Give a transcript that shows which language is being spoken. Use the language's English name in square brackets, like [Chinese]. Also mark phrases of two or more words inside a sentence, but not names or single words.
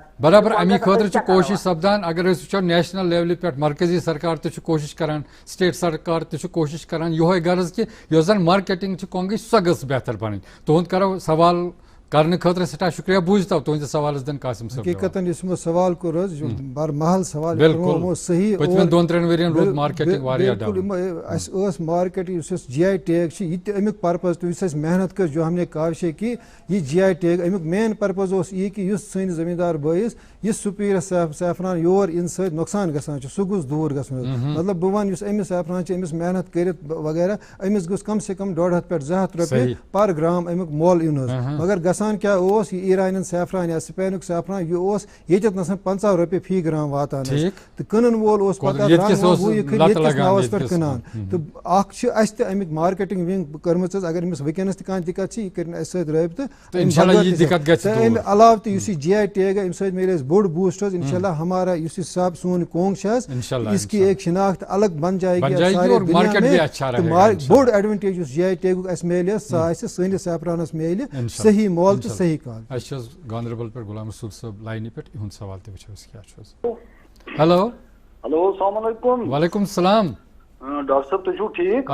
[Kashmiri] برابر امی خاطر کوشش سپدان اگر اس وچھو نیشنل لیولہِ پٮ۪ٹھ مرکزی سرکار تہ کوشش کران سٹیٹ سرکار تہ کوشش کران یہ غرض کہ یۄس زن مارکیٹنگ کۄنگٕچ سۄ گٔژھ بہتر بنٕنۍ تُہُنٛد کرو سوال کرنے خاطر سٹھاہ شکریہ بوٗزتو تُہنٛدِس سوالس دِن قاسم صٲب حقیقتاً یُس یِمو سوال کوٚر حظ بڑٕ محل سوال بالکل صحیح پٔتمٮ۪ن 2-3 ؤرین روٗد مارکیٹنگ واریاہ ڈاوُن اَسہِ ٲس مارکیٹ یُس جی آئی ٹیگ چھِ یہِ تہِ امیُک پرپز تہِ یُس اَسہِ محنت کٔر [Urdu] جو ہم نے کاوشے کی [Kashmiri] یہِ جی آئی ٹیگ امیُک مین پرپز اوس یی کہِ یُس سٲنِس زٔمیٖندار بٲیِس یہِ سُپیٖریَر سیفران یور یِنہٕ سۭتۍ نۄقصان گژھان چھُ سُہ گوٚژھ دوٗر گژھُن مطلب بہٕ وَنہٕ یُس أمِس سیفران چھِ أمِس محنت کٔرِتھ وغیرہ أمِس گوٚژھ [Urdu] کم سے کم [Kashmiri] 150 پٮ۪ٹھ 200 رۄپیہِ [English] per gram [Kashmiri] امیُک مۄل یُن حظ مگر گژھان کیٛاہ اوس یہِ ایٖرانیَن سیفران یا سپینُک سیفران یہِ اوس ییٚتٮ۪تھ نَسَن 50 رۄپیہِ فی گرام واتان تہٕ کٕنن وول اوس پَتہٕ ییٚتہِ کِس ناوَس پٮ۪ٹھ کٕنان تہٕ اکھ چھِ اَسہِ تہِ اَمِکۍ مارکیٹِنٛگ وِنٛگ کٔرمٕژ حظ اگر أمِس وٕنکٮ۪نَس تہِ کانٛہہ دِقت چھِ یہِ کٔرِنۍ اَسہِ سۭتۍ رٲبطہٕ تہٕ اَمہِ علاوٕ تہِ یُس یہِ جی آئی ٹیگ اَمہِ سۭتۍ میلہِ اَسہِ بوٚڑ بوٗسٹ حظ [Arabic] اِنشاء اللہ [Kashmiri] ہمارا یُس یہِ سب سون کونٛگ چھِ حظ [Urdu] اس کی ایک شناخت الگ بن جائے گی سارے دنیا میں [Kashmiri] تہٕ بوٚڑ ایڈوانٹیج یُس جی آئی ٹیگُک اَسہِ میلہِ حظ سۄ آسہِ سٲنِس سیفرانَس میلہِ صحیح مول تہٕ صحیح کال اَسہِ چھِ حظ گاندربل پٮ۪ٹھ غلام رسول صٲب لاینہِ پٮ۪ٹھ یِہُنٛد سوال تہِ وٕچھو أسۍ کیٛاہ چھُ حظ ہیلو [Arabic] ہیلو السلام علیکم وعلیکم السلام [Kashmiri] ڈاکٹر صٲب تُہۍ چھِو ٹھیٖک